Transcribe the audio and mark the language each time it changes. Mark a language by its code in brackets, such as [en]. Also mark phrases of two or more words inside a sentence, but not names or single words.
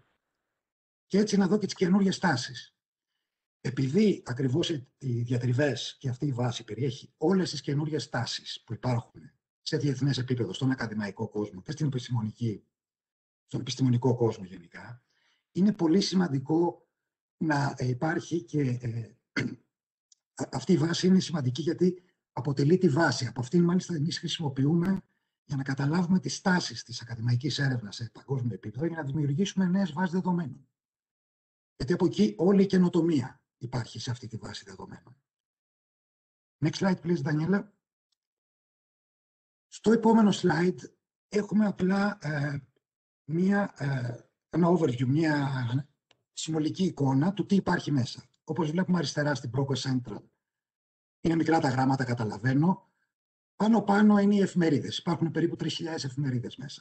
[el] Και έτσι να δω και τις καινούριες τάσεις. Επειδή ακριβώς οι διατριβές και αυτή η βάση περιέχει όλες τις καινούριες τάσεις που υπάρχουν σε διεθνές επίπεδο, στον ακαδημαϊκό κόσμο και στον επιστημονικό κόσμο γενικά, είναι πολύ σημαντικό να υπάρχει και αυτή η βάση είναι σημαντική γιατί αποτελεί τη βάση. Από αυτήν μάλιστα εμείς χρησιμοποιούμε για να καταλάβουμε τις τάσεις της ακαδημαϊκής έρευνας σε παγκόσμιο επίπεδο για να δημιουργήσουμε νέες βάσεις δεδομένων. Γιατί από εκεί όλη η καινοτομία υπάρχει σε αυτή τη βάση δεδομένων. [en] Next slide, please, Daniela. [el] Στο επόμενο slide έχουμε απλά ένα overview, μια συνολική εικόνα του τι υπάρχει μέσα. Όπως βλέπουμε αριστερά στην ProQuest Central, είναι μικρά τα γράμματα, καταλαβαίνω. Πάνω-πάνω είναι οι εφημερίδες. Υπάρχουν περίπου 3.000 εφημερίδες μέσα.